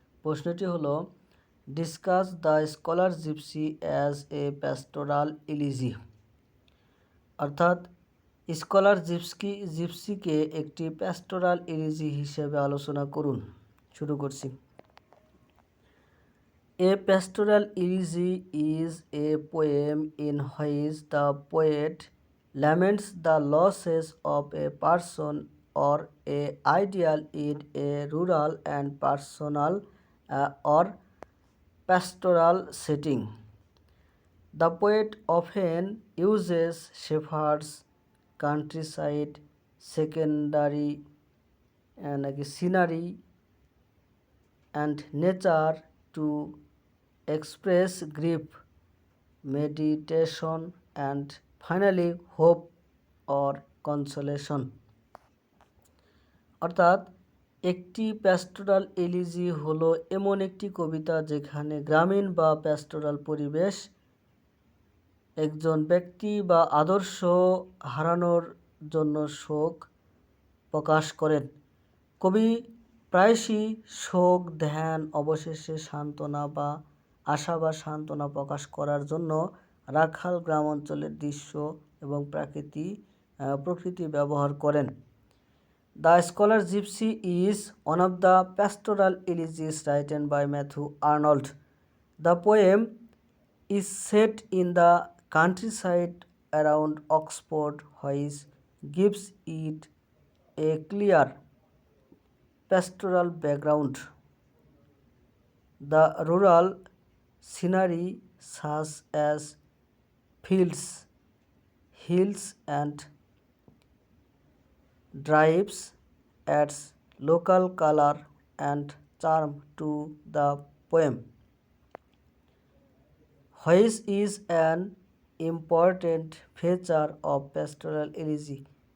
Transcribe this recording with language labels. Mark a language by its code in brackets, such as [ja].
[bn] প্রশ্নটি হলো, [en] Discuss the Scholar Gipsy as a pastoral elegy. [bn] অর্থাৎ স্কলার জিপসিকে একটি প্যাস্টোরাল ইলিজি হিসেবে আলোচনা করুন। শুরু করছি। [en] A pastoral elegy is a poem in which the poet laments the losses of a person or a ideal in a rural and personal or pastoral setting. The poet often uses shepherds, countryside, secondary scenery, and nature to express grief, meditation, and finally hope or consolation. [bn] অর্থাৎ একটি pastoral elegy হলো এমন একটি কবিতা যেখানে গ্রামীণ বা pastoral পরিবেশ একজন ব্যক্তি বা আদর্শ হারানোর জন্য শোক প্রকাশ করেন। কবি প্রায়শই শোক, ধ্যান, অবশেষে সান্ত্বনা বা আশা বা সান্ত্বনা প্রকাশ করার জন্য রাখাল গ্রাম অঞ্চলের দৃশ্য এবং প্রকৃতি ব্যবহার করেন। [en] The Scholar Gipsy is one of the pastoral elegies written by Matthew Arnold. The poem is set in the countryside around Oxford, which gives it a clear pastoral background. The rural scenery, such as fields, hills, and drives, adds local color and charm to the poem, which is an important feature of pastoral elegy.